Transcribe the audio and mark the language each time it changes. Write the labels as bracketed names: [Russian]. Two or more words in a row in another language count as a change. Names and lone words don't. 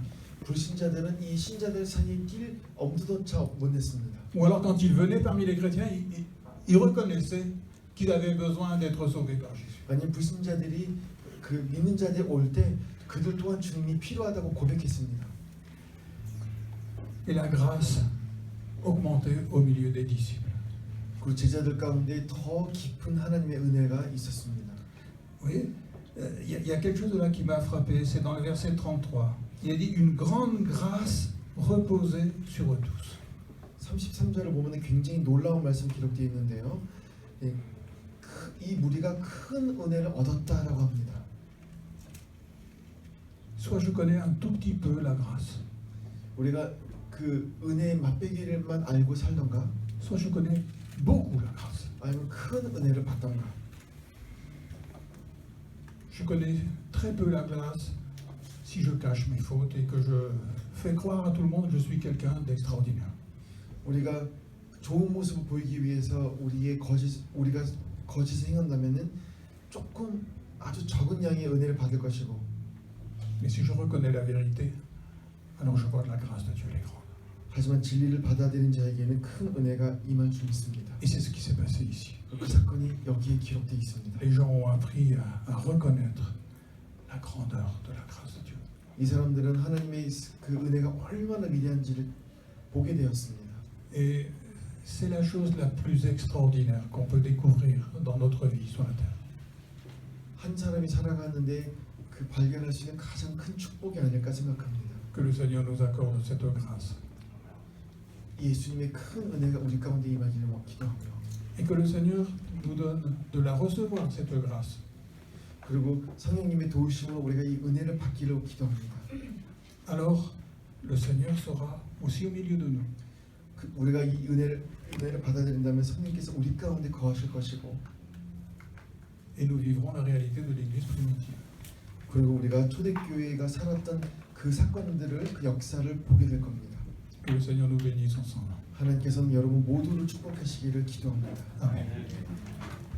[Korean] 불신자들은 이 신자들 사이에 낄 엄두조차 못 냈습니다. [French] Ou alors quand ils venaient parmi les chrétiens, ils reconnaissaient qu'ils avaient besoin d'être sauvés par Jésus. [Korean] 아니 불신자들이 그 믿는 자들이 올 때 그들 또한 주님이 필요하다고 고백했습니다. [French] Et la grâce augmentait au milieu des disciples. [Korean] 그 제자들 가운데 더 깊은 하나님의 은혜가 있었습니다. [French] Vous voyez, il y a quelque chose de là qui m'a frappé, c'est dans le verset 33. Il a dit une grande grâce reposait sur eux tous. [Korean] 33절을 보면 굉장히 놀라운 말씀 기록되어 있는데요. 이 무리가 큰 은혜를 얻었다라고 합니다. [French] Soit je connais un tout petit peu la grâce, [Korean] 우리가 그 은혜의 맛배기를만 알고 살던가 [French] soit je connais beaucoup la grâce. [Korean] 아니면 큰 은혜를 받던가. [French] Je connais très peu la grâce si je cache mes fautes et que je fais croire à tout le monde que je suis quelqu'un d'extraordinaire. [Korean] 우리가 좋은 모습을 보이기 위해서 우리가 거짓을 행한다면은 조금 아주 적은 양의 은혜를 받을 것이고, [French] Mais si je reconnais la vérité, alors je vois que la grâce de Dieu est grande. [Korean] 하지만 진리를 받아들인 자에게는 큰 은혜가 임할 줄 믿습니다. [French] Et c'est ce qui s'est passé ici. [Korean] 그 사건이 여기에 기록되어 있습니다. [French] Les gens ont appris à reconnaître la grandeur de la grâce de Dieu. [Korean] 이 사람들은 하나님의 그 은혜가 얼마나 위대한지를 보게 되었습니다. [French] Et c'est la chose la plus extraordinaire qu'on peut découvrir dans notre vie sur la terre. [Korean] 한 사람이 살아가는데 그 발견할 수 있는 가장 큰 축복이 아닐까 생각합니다. [French] Que le Seigneur nous accorde cette grâce. [Korean] 예수님의 큰 은혜가 우리 가운데 임하기를 기도하고요. [French] Et que le Seigneur nous donne de la recevoir, cette grâce. [Korean] 그리고 성령님의 도우심으로 우리가 이 은혜를 받기를 기도합니다. [French] Alors, le Seigneur sera aussi au milieu de nous. [Korean] 우리가 이 은혜를 받아들인다면 성령께서 우리 가운데 거하실 것이고, [French] Et nous vivrons la réalité de l'Église primitive. [Korean] 그리고 우리가 초대교회가 살았던 그 사건들을 그 역사를 보게 될 겁니다. [French] Que le Seigneur nous bénisse ensemble. [Korean] 하나님께서는 여러분 모두를 축복하시기를 기도합니다. Amen.